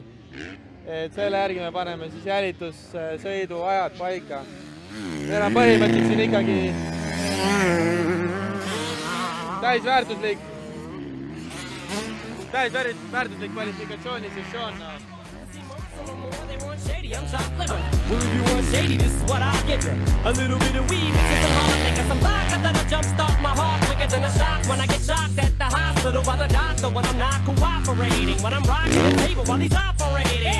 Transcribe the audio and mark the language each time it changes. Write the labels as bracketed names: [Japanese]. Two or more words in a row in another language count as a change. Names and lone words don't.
[Estonian] Selle järgi me paneme siis jälitussõidu ajad paika. Meil on põhimõtteliselt siin ikkagi täisväärtuslik kvalifikatsioonisessioon. [English] Well, if you want shady, this is what I'll give you. A little bit of weed, it's just a lot of thinking some vodka that'll jumpstart my heart quicker than a shock when I get shocked at the hospital by the doctor when I'm not cooperating, when I'm rocking the table while he's operating.